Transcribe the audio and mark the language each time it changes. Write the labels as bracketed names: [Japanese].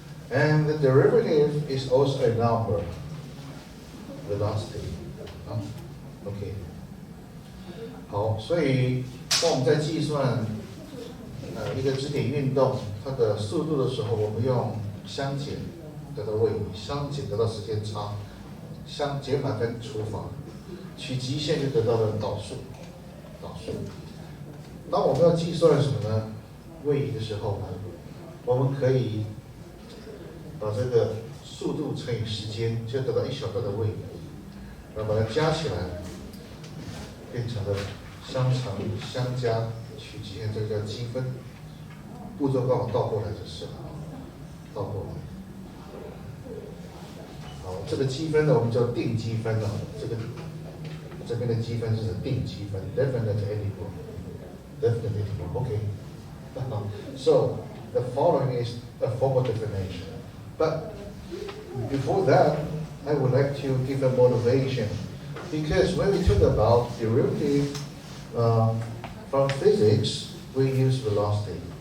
[English] And the derivative is also a number, velocity. [Chinese] OK， 好，所以当我们在计算一个质点运动它的速度的时候，我们用相减得到位移，相减得到时间差，相减法跟除法，取极限就得到了导数。当我们要计算什么呢？位移的时候呢，我们可以把这个速度乘以时间，就得到一小段的位移，然后把它加起来，变成了相乘相加取极限，这个叫积分。步骤刚好倒过来就是了，倒过来。好，这个积分呢，我们叫定积分了。这边的积分是定积分 ，definite integral。Definite integral. [English] Okay. So the following is a formal definition. But before that, I would like to give a motivation, because when we talk about derivative from physics, we use velocity.